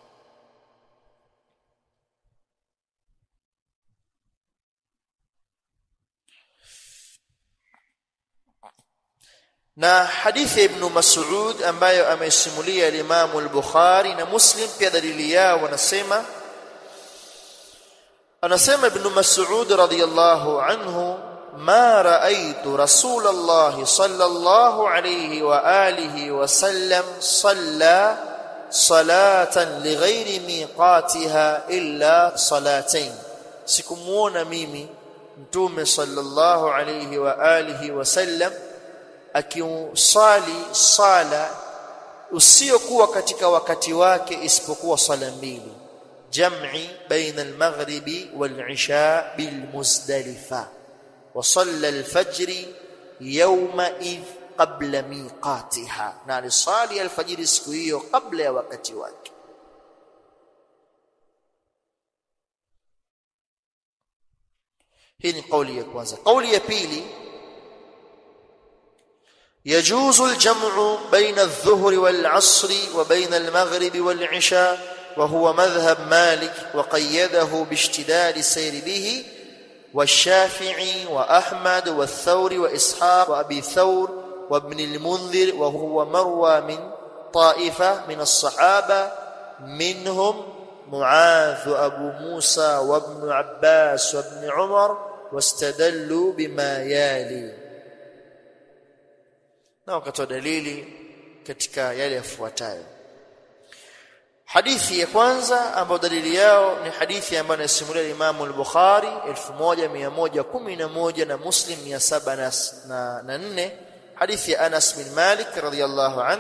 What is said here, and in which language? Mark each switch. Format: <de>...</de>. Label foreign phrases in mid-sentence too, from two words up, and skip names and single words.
<sw>Na hadithi Ibn Mas'ud ambayo amesimulia Imam al-Bukhari na Muslim, pia dalili yao wanasema, anasema Ibn Mas'ud</sw> <ar>رضي الله عنه، ما رأيت رسول الله صلى الله عليه وعلى آله وسلم صلى صلاة لغير ميقاتها إلا صلاتين,</ar> <sw>sikumuona mimi mtume</sw> <ar>صلى الله عليه و آله وسلم</ar> <sw>akiusali sala usiokuwa katika wakati wake isipokuwa sala 2,</sw> <ar>جمع بين المغرب والعشاء بالمزدلفة، وصلى الفجر يومئذ قبل ميقاتها،</ar> <sw>na swali alfajiri siku hiyo kabla ya wakati wake. Hii ni kauli ya kwanza. Kauli ya pili,</sw> <ar>يجوز الجمع بين الظهر والعصر وبين المغرب والعشاء، وهو مذهب مالك وقيده باشتداد السير به، والشافعي وأحمد والثوري وإسحاق وأبي ثور وابن المنذر، وهو مروى من طائفة من الصحابة منهم معاذ وأبو موسى وابن عباس وابن عمر واستدلوا بما يالي.</ar> <sw>Na wakatoa dalili katika yale yafuatayo. Hadithi ya kwanza ambayo dalili yao ni hadithi ambayo inasimulia Imam al-Bukhari 1111 na Muslim 704, hadithi ya Anas bin Malik</sw> <ar>رضي الله عنه.</ar>